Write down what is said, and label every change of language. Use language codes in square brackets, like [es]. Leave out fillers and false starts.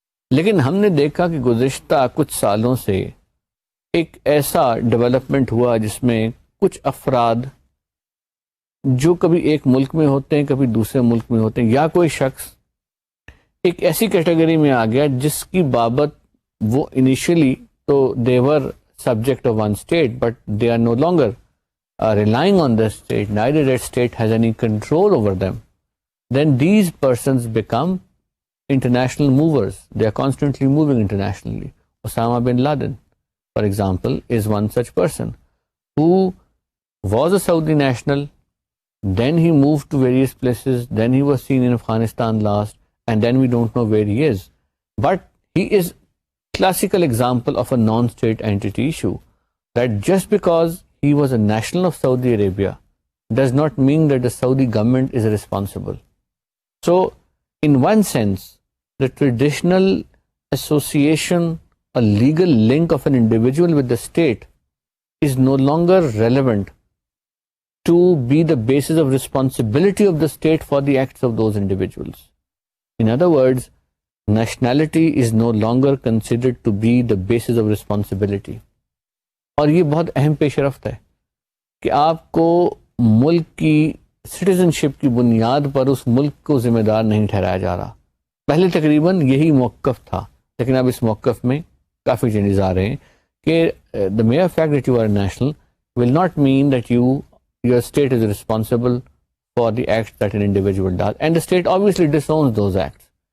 [ur] لیکن ہم نے دیکھا کہ گزشتہ کچھ سالوں سے ایک ایسا ڈیولپمنٹ ہوا جس میں کچھ افراد جو کبھی ایک ملک میں ہوتے ہیں، کبھی دوسرے ملک میں ہوتے ہیں، یا کوئی شخص ایک ایسی کیٹیگری میں آ گیا جس کی بابت وہ انیشلی تو دیور [en] subject of one state, but they are no longer relying on the state, neither that state has any control over them. Then these persons become international movers. They are constantly moving internationally. Osama bin Laden, for example, is one such person who was a Saudi national, then he moved to various places, then he was seen in Afghanistan last, and then we don't know where he is. But he is classical example of a non-state entity issue, that just because he was a national of Saudi Arabia does not mean that the Saudi government is responsible. So in one sense, the traditional association, a legal link of an individual with the state is no longer relevant to be the basis of responsibility of the state for the acts of those individuals. In other words, nationality is no longer considered to be the basis of responsibility. [ur] اور یہ بہت اہم پیش رفت ہے کہ آپ کو ملک کی سٹیزن شپ کی بنیاد پر اس ملک کو ذمہ دار نہیں ٹھہرایا جا رہا. پہلے تقریباً یہی موقف تھا، لیکن اب اس موقف میں کافی چینجز آ رہے ہیں کہ [en] the mere fact that you are national will not mean that your state is responsible for the acts that an individual does, and the state obviously disowns those acts.